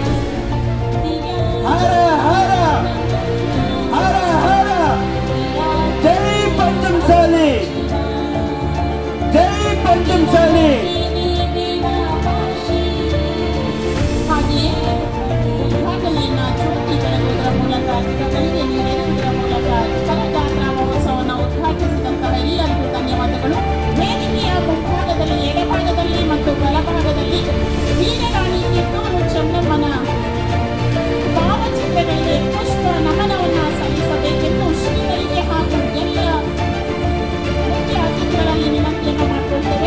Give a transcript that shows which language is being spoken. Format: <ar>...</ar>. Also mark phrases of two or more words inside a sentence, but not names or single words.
<hi>हर हर हर हर जय पंचमसाली जय पंचमसाली.</hi> <kn>ಉದ್ಘಾಟನೆಯನ್ನು ಜ್ಯೋತಿ ಬೆಳಗುವುದರ ಮೂಲಕ ಗಿಡಗಳಿಗೆ ನೀರೆರೆಯುವುದರ ಮೂಲಕ ಜಾತ್ರಾ ಮಹೋತ್ಸವವನ್ನು ಉದ್ಘಾಟಿಸಿದಂತಹ ಎಲ್ಲರಿಗೂ ಧನ್ಯವಾದಗಳು. ವೇದಿಕೆಯ ಮುಂಭಾಗದಲ್ಲಿ ಎಡಭಾಗದಲ್ಲಿ ಮತ್ತು ಬಲಭಾಗದಲ್ಲಿ ವೀರರಾಣಿ ಕಿತ್ತೂರು ಚೆನ್ನಮ್ಮನ ಭಾವಚಿತ್ರಗಳಿಗೆ ಪುಷ್ಪ ನಮನವನ್ನು ಸಲ್ಲಿಸಬೇಕೆಂದು ಶ್ರೀಗಳಿಗೆ ಹಾಗೂ ಎಲ್ಲ ಮುಖ್ಯ ಅತಿಥಿಗಳಲ್ಲಿ ವಿನಂತಿಯನ್ನು ಮಾಡಿಕೊಳ್ತೇವೆ.</kn>